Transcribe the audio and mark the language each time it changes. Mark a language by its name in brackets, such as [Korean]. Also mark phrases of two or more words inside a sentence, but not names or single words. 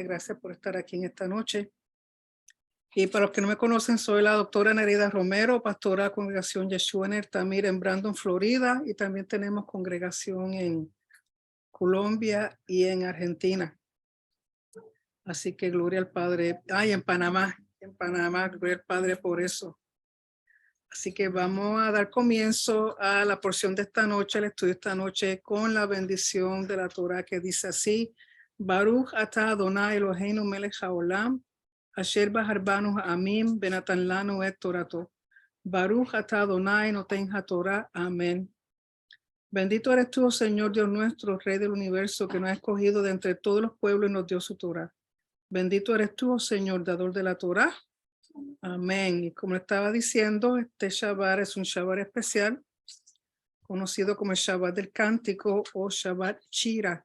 [Spanish] Gracias por estar aquí en esta noche. Y para los que no me conocen, soy la doctora Nereida Romero, pastora de la congregación Yeshua en Ertamir en Brandon, Florida, y también tenemos congregación en Colombia y en Argentina. Así que gloria al Padre. En Panamá, gloria al Padre por eso. Así que vamos a dar comienzo a la porción de esta noche, el estudio de esta noche, con la bendición de la Torah que dice así: [Hebrew] ברוך אתה אדוני אלוהינו מלך העולם אשר בחר בנו העמים ונתן לנו את תורתו. ברוך אתה אדוני נותן התורה. [Spanish] Amén. Bendito eres tú, Señor Dios nuestro, Rey del universo, que nos ha escogido de entre todos los pueblos y nos dio su Torah. Bendito eres tú, Señor, dador de la Torah. Amén. Y como estaba diciendo, este Shabbat es un Shabbat especial, conocido como el Shabbat del Cántico o Shabbat Shira.